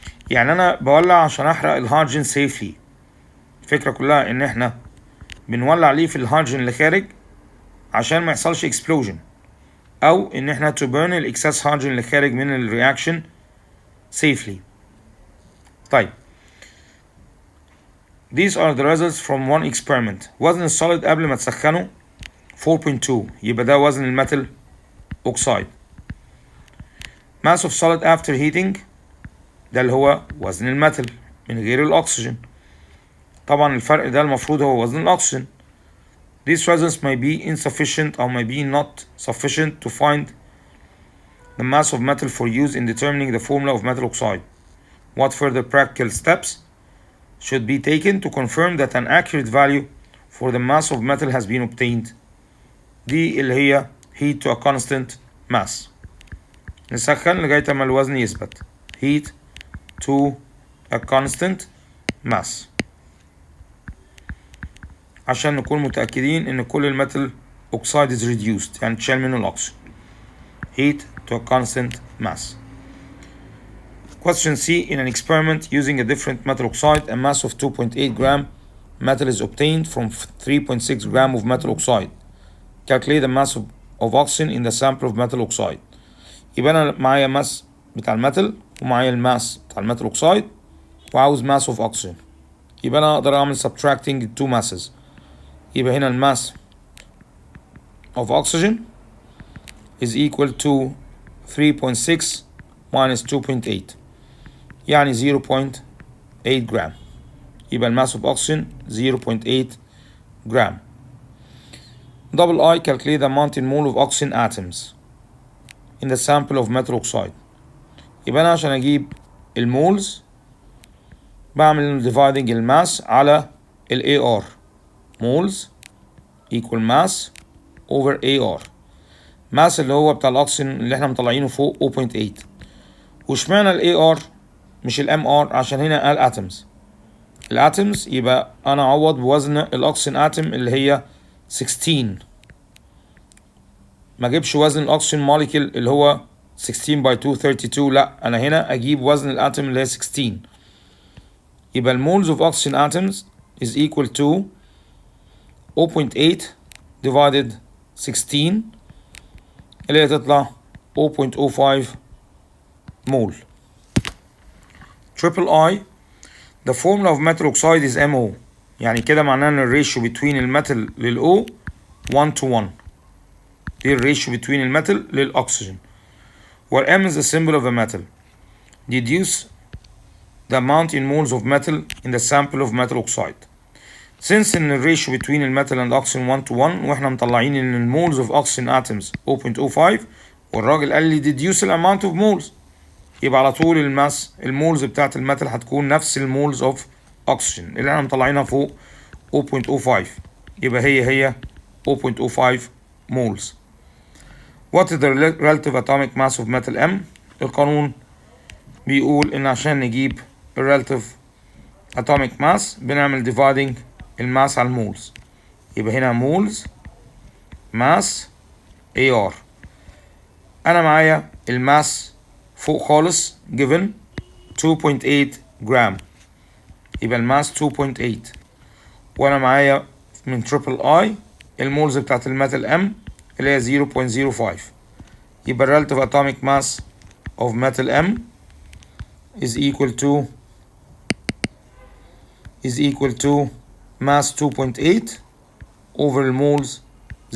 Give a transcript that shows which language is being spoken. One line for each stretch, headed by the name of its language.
Arabic: يعني أنا بولع عشان أحرق الهيدروجين safely. الفكرة كلها إن إحنا بنولع ليه في الهيدروجين اللي خارج عشان ما يحصلش explosion، أو إن إحنا
English: to burn
Arabic: الإكساس هيدروجين اللي خارج من الرياكشن safely.
English: طيب these are the results from one experiment.
Arabic: وزن السوليد قبل ما تسخنه 4.2، يبقى ده وزن الميتال اوكسايد.
English: mass of solid after heating
Arabic: ده اللي هو وزن الميتال من غير الأكسجين. طبعا الفرق ده المفروض هو وزن الأكسجين.
English: These results may be insufficient or may be not sufficient to find the mass of metal for use in determining the formula of metal oxide. What further practical steps should be taken to confirm that an accurate value for the mass of metal has been obtained?
Arabic: دي اللي هي
English: heat to a constant mass.
Arabic: نسخن لغاية ما الوزن يثبت.
English: heat to a constant mass
Arabic: عشان نكون متأكدين إن كل الميتال
English: oxide is reduced،
Arabic: يعني تشال منه الأكسجين.
English: heat to a constant mass. Question C. In an experiment using a different metal oxide, a mass of 2.8 gram metal is obtained from 3.6 gram of metal oxide. Calculate the mass of oxygen in the sample of metal oxide.
Arabic: يبقى أنا معايا ماس بتاع الميتال ومعايا الماس بتاع الميتال اوكسايد وعاوز
English: mass of oxygen.
Arabic: يبقى أنا أقدر أعمل
English: subtracting two masses.
Arabic: يبقى هنا الماس
English: of oxygen is equal to 3.6 minus 2.8 يعني 0.8 gram.
Arabic: يبقى الماس
English: of oxygen 0.8 gram. Double I calculate the amount in mole of oxygen atoms in the sample of metal oxide.
Arabic: يبقى أنا عشان أجيب المولز بعمل dividing الماس على ال AR.
English: moles equal mass over AR.
Arabic: mass اللي هو بتاع الأكسجين اللي احنا مطلعينه فوق 0.8. واشمعنى ال AR مش ال MR؟ عشان هنا قال atoms. الاتومز يبقى أنا أعوض بوزن الأكسجين اتم اللي هي 16. ما اجيبش وزن الاكسجين موليكيول اللي هو 16 by 2 32، لا انا هنا اجيب وزن الاتوم اللي هي 16. يبقى المولز
English: of oxygen atoms is equal to 0.8 divided 16
Arabic: اللي هي تطلع
English: 0.05 mole. Triple I. The formula of metal oxide is MO.
Arabic: يعني كده معناه ان الريشيو بين الميتال للO 1 to 1. دي الريشيو بين الميتال للأكسجين.
English: where M is the symbol of a metal. Deduce the amount in moles of metal in the sample of metal oxide.
Arabic: Since ان الريشيو between الميتال and oxygen 1 to 1 واحنا مطلعين ان المولز of oxygen atoms 0.05 والراجل قال لي
English: deduce the amount of moles،
Arabic: يبقى على طول الماس المولز بتاعت الميتال هتكون نفس المولز of oxygen اللي احنا مطلعينها فوق 0.05، يبقى هي 0.05 moles.
English: What is the relative atomic mass of metal M؟
Arabic: القانون بيقول ان عشان نجيب relative atomic mass بنعمل dividing الماس على المولز، يبقى هنا مولز
English: Mass AR.
Arabic: انا معايا الماس فوق خالص given 2.8 جرام، يبقى الماس 2.8، وانا معايا من تريبل اي المولز بتاعت الميتال ام اللي هي 0.05، يبقى
English: relative atomic mass of metal M is equal to mass
Arabic: 2.8 over المولز 0.05.